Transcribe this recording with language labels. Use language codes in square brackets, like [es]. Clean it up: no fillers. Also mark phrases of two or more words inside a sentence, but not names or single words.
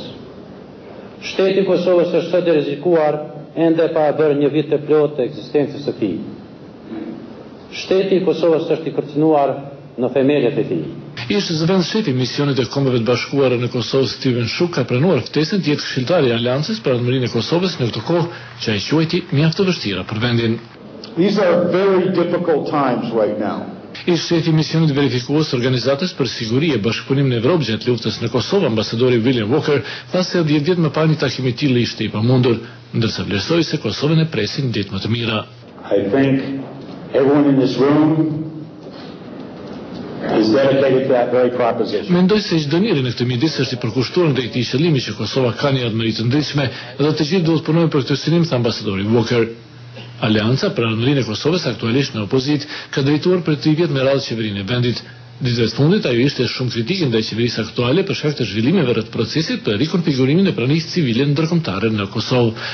[sq] Shteti i Kosovës është sot i rrezikuar ende pa e bërë një vit të plotë të ekzistencës së tij. Shteti i Kosovës është i kërcënuar në themelët e tij. Ish-zëvendës shefi misionit e Kombeve të Bashkuara në Kosovë Steven Shuk ka pranuar ftesën të jetë këshilltari i Aleancës për Ardhmërinë e Kosovës në këtë kohë që ai quajti mjaft të vështira për vendin. [en] These are very difficult times right now. [sq] Ish-shefi misionit verifikues të Organizatës për Siguri e Bashkëpunimit në Evropë gjatë luftës në Kosovë, ambasadori William Walker, tha se 10 vjet më parë një takim i tillë ishte i pamundur, ndërsa vlerësoi se Kosovën e presin ditë më të mira. [en] I think everyone in this room is dedicated to that very proposition. [sq] Mendoj se çdo njeri në këtë midis është i përkushtuar ndaj këtij qëllimi që Kosova ka një ardhmëri të ndritshme dhe të gjithë duhet punojnë për këtë synim, tha ambasadori Walker. Aleanca për Ardhmërinë e Kosovës aktualisht në opozit ka drejtuar për 3 vjet me radhë qeverinë e vendit. Ditëve të fundit ajo ishte shumë kritike ndaj qeverisë aktuale për shkak të zhvillimeve rreth procesit të rikonfigurimin e pranisë civile ndërkombëtare në Kosovë.